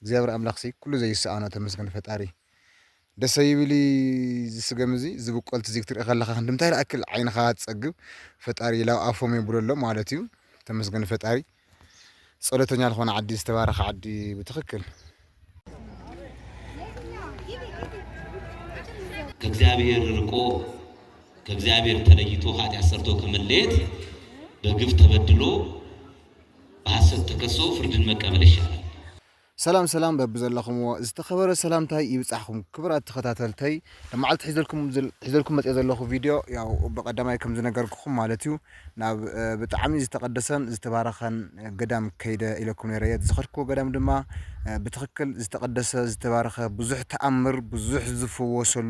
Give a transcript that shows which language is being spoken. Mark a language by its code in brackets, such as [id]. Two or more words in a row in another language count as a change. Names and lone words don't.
[ti] እግዚአብሔር ኣምላኽሲ ኩሉ ዘይሰኣኖ ተመስገን ፈጣሪ ደስ ይብሊ ዝስገም እዚ ዝብቆልቲ እዚ ክትርኢ ከለኻ ክንድምታይ ዝኣክል ዓይንኻ ትፀግብ ፈጣሪ ላብ ኣፎም የብለሎ ማለት እዩ ተመስገን ፈጣሪ ጸሎተኛ ዝኾነ ዓዲ ዝተባረኸ ዓዲ ብትኽክል [am] ከእግዚአብሔር ርቆ ከእግዚአብሔር ተለይቶ ኃጢአት ሰርቶ ከመለየት በግፍ ተበድሎ በሐሰት ተከሶ ፍርድን መቀበል ይሻላል። [ti] ሰላም ሰላም በብዘለኹምዎ ዝተኸበረ ሰላምታይ ይብጻሕኩም ክብራት ተኸታተልተይ ለማዓልቲ ሒዘልኩም መጽእ ዘለኹ ቪድዮ ያው በቀዳማይ ከም ዝነገርኩኹም ማለት እዩ ናብ ብጣዕሚ ዝተቀደሰን ዝተባረኸን ገዳም ከይደ ኢለኩም ነይረ ዝኸድክዎ ገዳም ድማ ብትኽክል ዝተቀደሰ ዝተባረኸ ብዙሕ ተኣምር ብዙሕ ዝፍወሰሉ